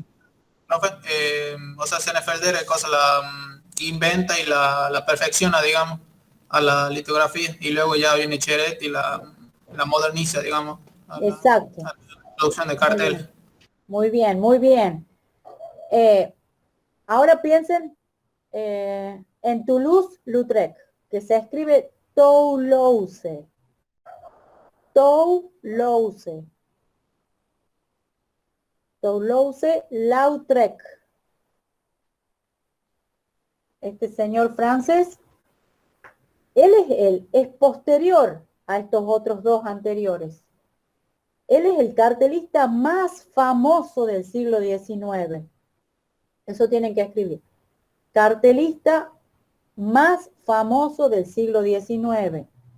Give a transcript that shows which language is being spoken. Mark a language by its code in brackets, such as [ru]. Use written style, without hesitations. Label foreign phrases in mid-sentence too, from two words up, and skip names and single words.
[es] O sea, Senefelder inventa y la perfecciona, digamos, a la litografía, y luego ya viene Cheret y la moderniza, digamos. Exacto. A la producción de cartel. Muy bien, muy bien. Ahora piensen en Toulouse-Lautrec, que se escribe Toulouse. Toulouse. Toulouse-Lautrec. Este señor francés, él es posterior a estos otros dos anteriores. Él es el cartelista más famoso del siglo XIX. Eso tienen que escribir. Cartelista más famoso del siglo XIX.